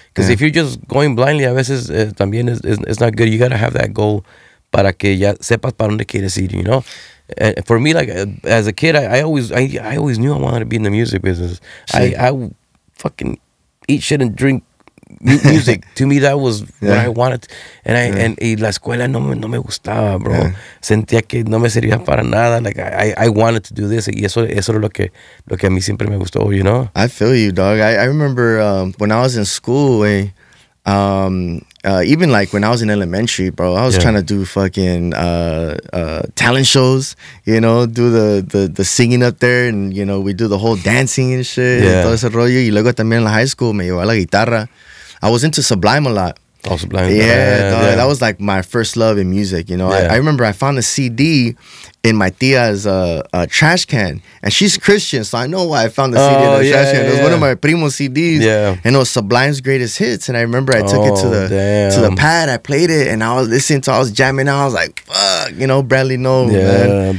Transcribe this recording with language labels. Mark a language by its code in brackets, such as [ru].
[en] Because if you're just going blindly, [es] a veces también [en] it's not good. You gotta have that goal [es] para que ya sepas para dónde quieres ir, [en] you know. For me, like as a kid, I always knew I wanted to be in the music business. I fucking eat shit and drink music. To me, that was what I wanted. [es] And la escuela no me gustaba, bro. [en] Yeah. [es] Sentía que no me servía para nada. [en] Like I wanted to do this, [es] y eso es lo que a mí siempre me gustó, [en] you know. I feel you, dog. I remember when I was in school, even like when I was in elementary, bro, I was trying to do fucking talent shows, you know, do the singing up there, and you know, we do the whole dancing and shit, [es] y todo ese rollo. Y luego también en la high school me llevó a la guitarra. [en] I was into Sublime a lot. Oh, Sublime. Yeah, dog, that was like my first love in music, you know. I remember I found a CD in my tia's trash can, and she's Christian, so I know why I found the CD in the trash can. It was one of my primo's CDs, and it was Sublime's Greatest Hits. And I remember I took it to the pad, I played it, and I was listening to, I was jamming out. I was like, fuck, you know, Bradley Noel, man.